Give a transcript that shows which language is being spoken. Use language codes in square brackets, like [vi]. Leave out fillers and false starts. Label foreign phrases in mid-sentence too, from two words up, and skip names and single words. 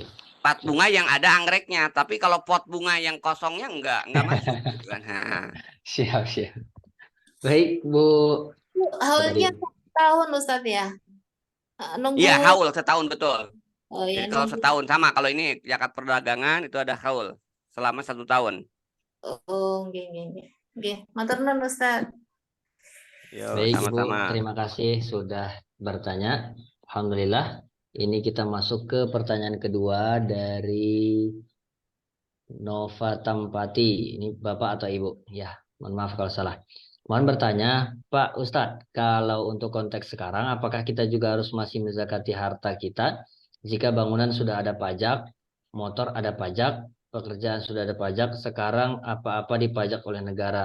[id] Pot bunga yang ada anggreknya, tapi kalau pot bunga yang kosongnya enggak masuk gitu kan. Nah, Siap, siap. Baik, Bu. Apa tadi? Haulnya 1 tahun Ustadz ya. iya Nunggu. haul setahun betul. Oh ya Jadi kalau nunggu. setahun sama, kalau ini zakat perdagangan itu ada haul selama 1 tahun. [jv] Oh, nggih nggih nggih. Nggih, matur nuwun Ustadz. [id] Yo, Baik, Ibu. sama-sama. Terima kasih sudah bertanya. Alhamdulillah. Ini kita masuk ke pertanyaan kedua dari Nova Tampati. Ini Bapak atau Ibu? Ya, mohon maaf kalau salah. Mohon bertanya, Pak Ustadz, kalau untuk konteks sekarang, apakah kita juga harus masih menzakati harta kita jika bangunan sudah ada pajak, motor ada pajak, pekerjaan sudah ada pajak, sekarang apa-apa dipajak oleh negara?